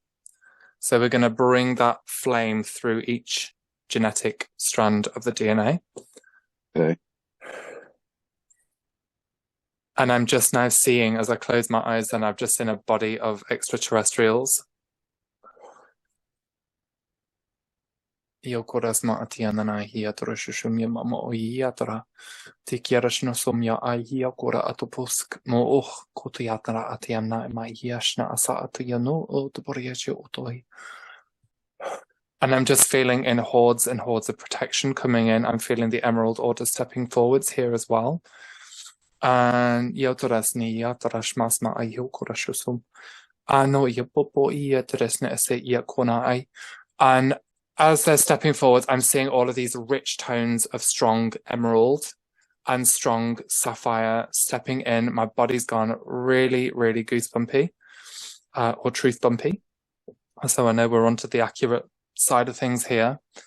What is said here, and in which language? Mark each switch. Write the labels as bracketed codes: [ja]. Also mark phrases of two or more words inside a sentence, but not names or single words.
[en] So we're going to bring that flame through each genetic strand of the DNA. Okay. And I'm just now seeing, as I close my eyes, and I've just seen a body of extraterrestrials. Io koras ma atiana na hia tora shushumia mama o ia tora. Te kiarashna somia a hia kora atopusk mo och kotiatara atiana ma hiashna asa atiano o toboriachi otoi. And I'm just feeling in hordes and hordes of protection coming in. I'm feeling the Emerald Order stepping forwards here as well. And yotorasni yatarashmasma ayokorashusum. Ano yapopo iataresne ese yakona ai. And as they're stepping forwards, I'm seeing all of these rich tones of strong emerald and strong sapphire stepping in. My body's gone really, really goosebumpy, or truth bumpy. So I know we're onto the accurate side of things here.